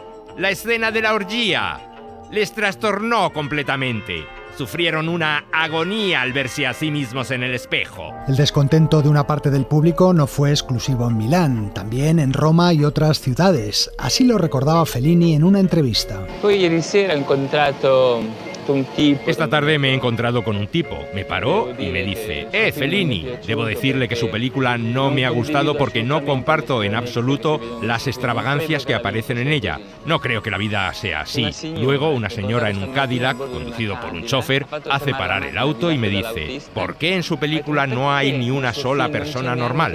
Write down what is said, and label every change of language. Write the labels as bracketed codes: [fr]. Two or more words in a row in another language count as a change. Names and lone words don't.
[es] La escena de la orgía. Les trastornó completamente. Sufrieron una agonía al verse a sí mismos en el espejo. El descontento de una parte del público no fue exclusivo en Milán, también en Roma y otras ciudades. Así lo recordaba Fellini en una entrevista. [it] Poi ieri sera ho incontrato un tipo. [es] Esta tarde me he encontrado con un tipo. Me paró y me dice: Fellini, debo decirle que su película no me ha gustado porque no comparto en absoluto las extravagancias que aparecen en ella. No creo que la vida sea así. Luego, una señora en un Cadillac, conducido por un chofer, hace parar el auto y me dice: ¿por qué en su película no hay ni una sola persona normal?